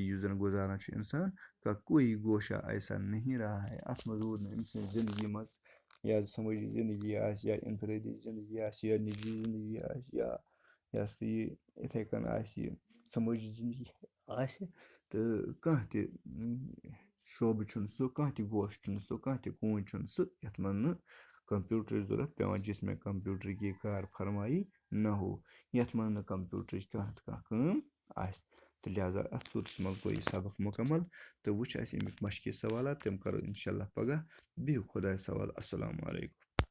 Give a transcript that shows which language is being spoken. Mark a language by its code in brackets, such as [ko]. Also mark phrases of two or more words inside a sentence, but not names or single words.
[ks] یُس زَن گُزاران چھُ [ur] اِنسان کا کوئی گوشہ ایسا نہیں رہا ہے [ks] اَتھ منٛز روٗد نہٕ أمۍ سٕنٛزِ زندگی منٛز یا سمٲجی زندگی آسہِ یا انفرٲدی زندگی آسہِ یا نجی زندگی آسہِ یا یہِ ہسا یہِ یِتھَے کٔنۍ آسہِ یہِ سمٲجی زندگی آسہِ تہٕ کانٛہہ تہِ شوبہٕ چھُنہٕ سُہ کانٛہہ تہِ گوشہٕ چھُنہٕ سُہ کانٛہہ تہِ کوٗنٛج چھُنہٕ سُہ یَتھ منٛز نہٕ کمپیوٗٹرٕچ ضوٚرتھ پیٚوان [ur] جس میں کمپیوٗٹر کی کار فرمائی نہ ہو [ks] یَتھ منٛز نہٕ کمپیوٗٹرٕچ کانٛہہ کٲم آسہِ تہٕ لہٰذا اَتھ صوٗرتَس منٛز گوٚو یہِ سبق مُکمل تہٕ وٕچھ اَسہِ اَمیُک مشقی سوالات تِم کَرو [ar] اِنشاء اللہ [ks] پگاہ بِہِو خۄدایَس حوالہٕ [ar] اَسَلامُ علیکُم.